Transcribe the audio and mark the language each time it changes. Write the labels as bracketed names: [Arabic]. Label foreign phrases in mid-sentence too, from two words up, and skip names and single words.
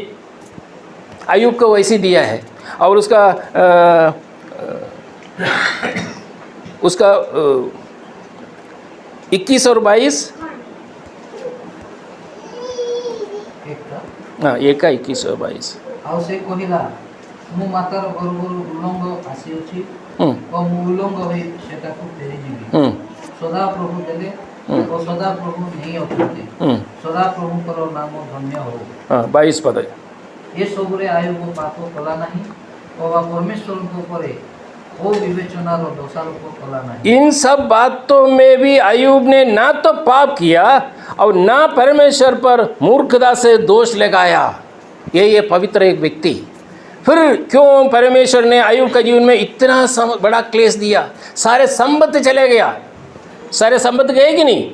[Hindi] अय्यूब को वैसे दिया है। और उसका 21 और 22, हाँ, 21 और 22। [Odia] ଆଉ ସେ କହିଲା, ମୁଁ ମାତାର ଗର୍ଭରୁ ଉଲଙ୍ଗ ଆସିଅଛି ଓ ମୁଁ ଉଲଙ୍ଗ ହୋଇ ସେଟାକୁ ଫେରିଯିବି। ସଦାପ୍ରଭୁ ଦେଲେ ଓ ସଦାପ୍ରଭୁ ନେଇ ଅଛନ୍ତି, ସଦାପ୍ରଭୁଙ୍କର ନାମ ଧନ୍ୟ ହଉ। [Hindi] 22 पद। [Odia] ଏସବୁରେ ଆୟୋବ ପାପ କଲା ନାହିଁ ଅବା परमेश्वरଙ୍କ ଉପରେ ଓ ବିବେଚନାର ଦୋଷାରୋପ କଲା ନାହିଁ। [Hindi] इन सब बातों में भी अय्यूब ने ना तो पाप किया और ना परमेश्वर पर मूर्खता से दोष लगाया। ये पवित्र एक व्यक्ति। फिर क्यों परमेश्वर ने अय्यूब के जीवन में इतना बड़ा क्लेश दिया? सारे संपत्ति चले गया। सारे संपत्ति गए कि नहीं?